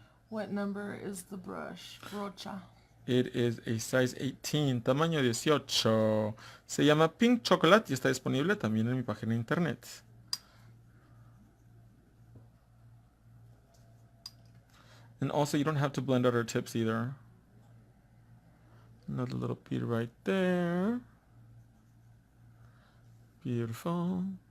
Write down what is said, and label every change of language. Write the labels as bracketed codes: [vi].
[en] What number is the brush? [es] Brocha. [en] It is a size 18, [es] tamaño 18. Se llama Pink Chocolate y está disponible también en mi página de internet. [en] And also you don't have to blend out our tips either. Another little bead right there. Beautiful.